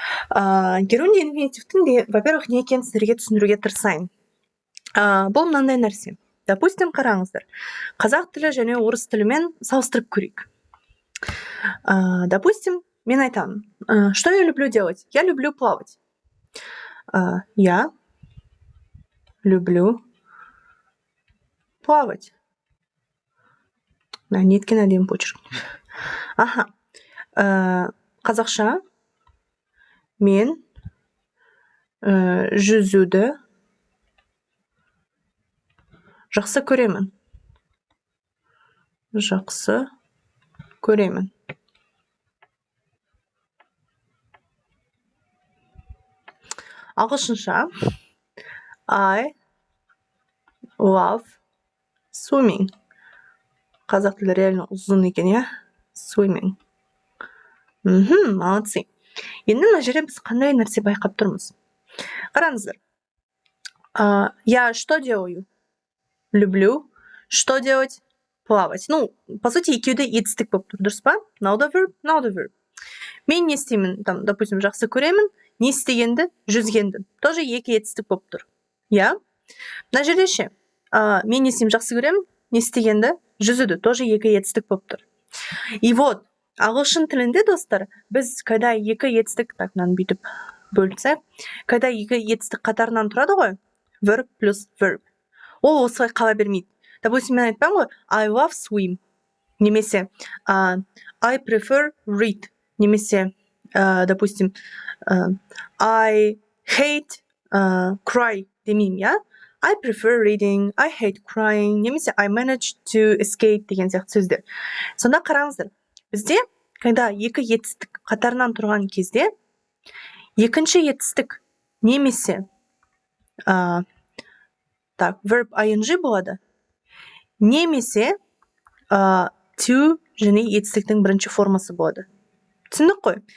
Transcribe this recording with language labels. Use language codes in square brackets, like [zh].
[kk] Gerundy infinitive-тің де, [ru] во-первых, [kk] не екенін сіздерге түсіндіруге тырысайын. Бұл мынандай нәрсе. [ru] Допустим, [kk] қараңыздар. Қазақ тілі және орыс тілімен салыстырып көрейік. [ru] Допустим, [kk] мен айтамын, [ru] что я люблю делать? Я люблю плавать. Я люблю плавать. [kk] Неткен әдемі почерк. Аха. Қазақша мен жүзуді жақсы көремін. Жақсы көремін. Ағылшынша [en] I love swimming. [kk] Қазақ тілі реально ұзын екен, иә? [en] Swimming. [ru] Молодцы. [kk] Енді мына жерде біз қандай нәрсе байқап тұрмыз? Қараңыздар. [ru] Я что делаю? Люблю. Что делать? Плавать. Ну, по сути, [kk] екеуді етістік болып тұр, дұрыс па? [en] Now the verb. [kk] Мен не істеймін? [ru] Там, допустим, [kk] жақсы көремін. Не істегенді? Жүзгенді. [ru] Тоже [kk] екі етістік болып тұр. Я? Мына жерде ше. Мен не істеймін? Жақсы көремін. Не істегенді? Жүзуді. Тоже екі етістік болып тұр. [ru] И вот, [kk] ағылшын тілінде, достар, біз когда екі етістік, так, мынаны бүйтіп бөлсек, когда екі етістік қатарынан тұрады ғой, verb плюс verb. Ол осылай қала бермейді. [ru] Допустим, [kk] мен айтпаймын ғой, [en] I love swim. [kk] Немесе [en] I prefer read. [kk] Немесе, допустим, [en] I hate cry [kk] демеймін, я? [en] I prefer reading, I hate crying, немесе I manage to escape [kk] деген сияқты сөздер. Сонда қараңыздар, бізде, [ru] когда [kk] екі етістік қатарынан тұрған кезде, екінші етістік немесе verb ing болады, немесе to және етістіктің бірінші формасы болады. Түсіндік қой?